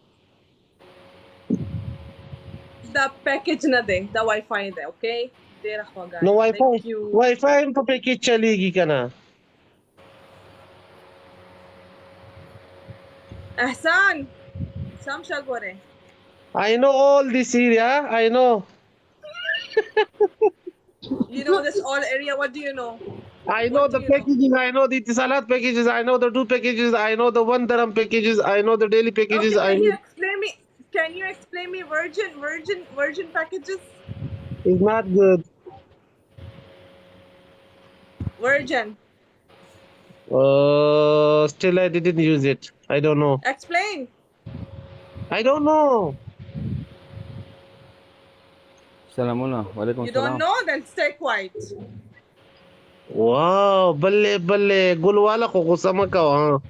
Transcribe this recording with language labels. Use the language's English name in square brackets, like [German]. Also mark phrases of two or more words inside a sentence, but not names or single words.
[Pashto] دا پیکیج نه دی دا وای فای دی اوکے ډیر خوګا نو وای فای په پیکیج چلیږي کنه احسان سمشا ګوره [English] I know all this area I know you know this all area what do you know I know the packages I know the itisalat packages I know the 2 packages I know the 1 dirham packages I know the daily packages okay, I know can you explain me virgin packages it's not good virgin still I didn't use it I don't know explain I don't know [Pashto] سلامونه وعلیکم [English] you don't know then stay quiet [Pashto] wow بله ګل والا خو غوسه مکو ها